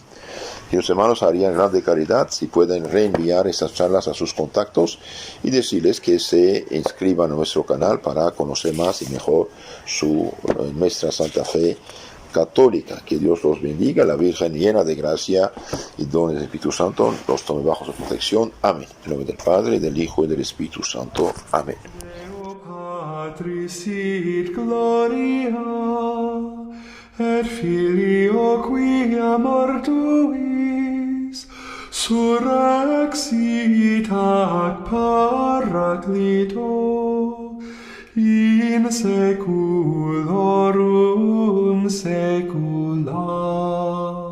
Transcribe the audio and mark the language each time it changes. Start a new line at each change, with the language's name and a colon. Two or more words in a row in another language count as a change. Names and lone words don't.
Spanish: Queridos hermanos, harían grande caridad si pueden reenviar estas charlas a sus contactos y decirles que se inscriban a nuestro canal para conocer más y mejor nuestra Santa Fe católica. Que Dios los bendiga, la Virgen llena de gracia y dones del Espíritu Santo los tome bajo su protección. Amén. En nombre del Padre, del Hijo y del Espíritu Santo. Amén.
Latin: Patris sit gloria, et Filio quia mortuis surrexit ac Paraclito in saeculorum saecula.